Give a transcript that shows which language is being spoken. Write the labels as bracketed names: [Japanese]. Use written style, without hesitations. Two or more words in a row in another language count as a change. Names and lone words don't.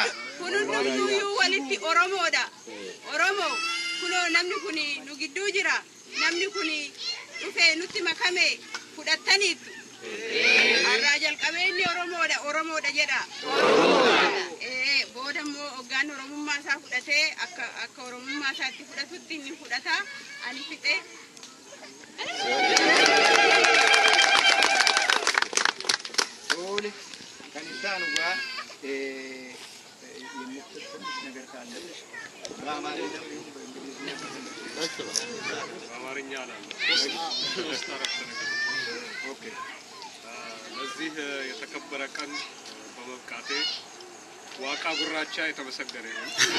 [Oromo] kun hundumtuu walitti Oromoodha Oromoo kunoo namni kuni nu gidduu jira namni kuni dhufee nutti makame fudhattaniittu har'aa jalqabee inni Oromoodha jedha booda immoo hoggaan Oromummaa isaa fudhatee akka Oromummaa isaatti fudhatutti inni fudhata ani fixee Sole kan isaan ugaa [Amharic] ነገር ካለ በአማርኛ አላለ ኦኬ ለዚህ የተከበረ ቀን በመብቃቴ ዋቃ ጉራቻ የተመሰገነ ይሁን